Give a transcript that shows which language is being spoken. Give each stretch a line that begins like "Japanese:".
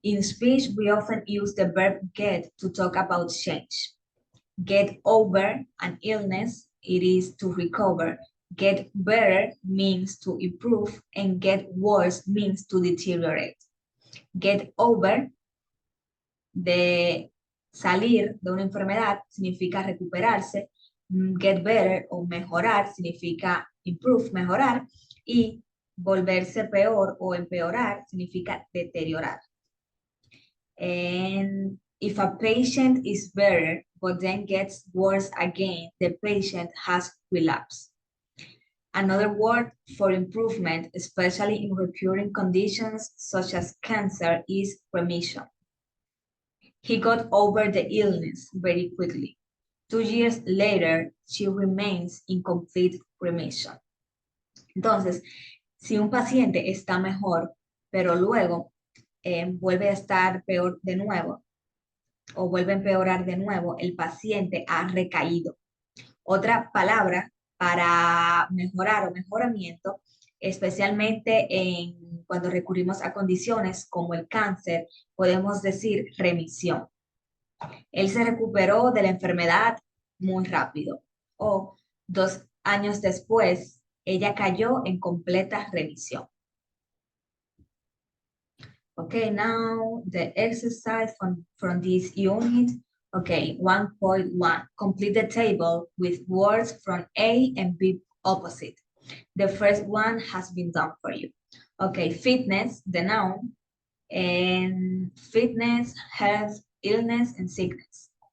English: In speech, we often use the verb get to talk about change. Get over an illness, it is to recover. Get better means to improve, and get worse means to deteriorate.
Spanish: Get over, de salir de una enfermedad, significa recuperarse. Get better o mejorar significa improve, mejorar. Y volverse peor o empeorar significa deteriorar.
English: And if a patient is better but then gets worse again, the patient has relapsed. Another word for improvement, especially in recurring conditions such as cancer, is remission. He got over the illness very quickly. 2 years later, she remains in complete remission.
Spanish: Entonces, si un paciente está mejor, pero luego vuelve a estar peor de nuevo o vuelve a empeorar de nuevo, el paciente ha recaído. Otra palabra para mejorar o mejoramiento, especialmente cuando recurrimos a condiciones como el cáncer, podemos decir remisión. Él se recuperó de la enfermedad muy rápido. O 2 años después, ella cayó en completa remisión.
English: Okay, now the exercise from this unit. Okay, 1.1. Complete the table with words from A and B opposite. The first one has been done for you. Okay, fitness, the noun, and fitness, health, illness, and sickness.